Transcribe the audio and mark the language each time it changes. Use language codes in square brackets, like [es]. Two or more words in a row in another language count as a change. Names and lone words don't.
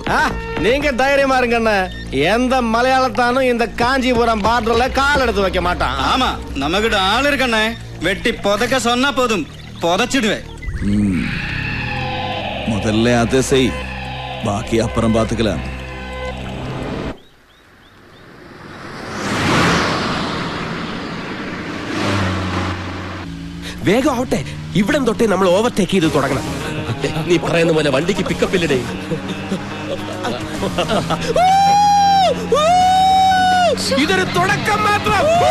[ta] நீங்க தைரியமா இருங்கண்ண. எந்த மலையாளத்தானும் இந்த காஞ்சிபுரம் பார்டர்ல கால் எடுத்து வைக்க மாட்டான். ஆமா, நம்ம கிட்ட ஆள் இருக்கண்ணே. வெட்டி புதைக்க சொன்னா போதும், புதைச்சிடுவேன். முதல்ல அதை செய், பாக்கி அப்புறம் பாத்துக்கலாம். [ml] വേഗം ആവട്ടെ, ഇവിടം തൊട്ടേ നമ്മൾ ഓവർടേക്ക് ചെയ്ത് തുടങ്ങണം. നീ പറയുന്ന പോലെ വണ്ടിക്ക് പിക്കപ്പ് ഇല്ലടേ. ഇതൊരു തുടക്കം മാത്രം.